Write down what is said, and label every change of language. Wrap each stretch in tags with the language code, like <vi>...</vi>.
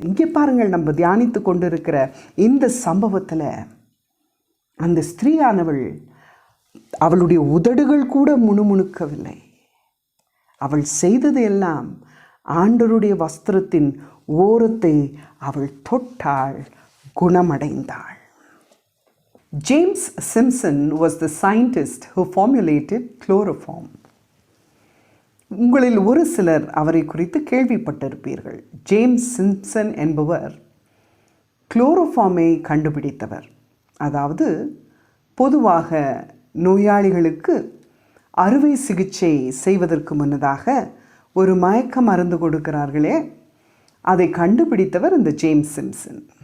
<ta>இங்கே பாருங்கள், நம்ம தியானித்து கொண்டிருக்கிற இந்த சம்பவத்தில் அந்த ஸ்திரீயானவள், அவளுடைய உதடுகள் கூட முணுமுணுக்கவில்லை. அவள் செய்தது எல்லாம் ஆண்டவருடைய வஸ்திரத்தின் ஓரத்தை அவள் தொட்டாள், குணமடைந்தாள்.</ta> <en>James Simpson was the scientist who formulated chloroform.</en> <ta>உங்களில் ஒரு சிலர் அவரை குறித்து கேள்விப்பட்டிருப்பீர்கள். ஜேம்ஸ் சிம்சன் என்பவர் குளோரோஃபார்மை கண்டுபிடித்தவர். அதாவது பொதுவாக நோயாளிகளுக்கு அறுவை சிகிச்சை செய்வதற்கு முன்னதாக ஒரு மயக்க மருந்து கொடுக்கிறார்களே, அதை கண்டுபிடித்தவர் இந்த ஜேம்ஸ் சிம்சன்.</ta>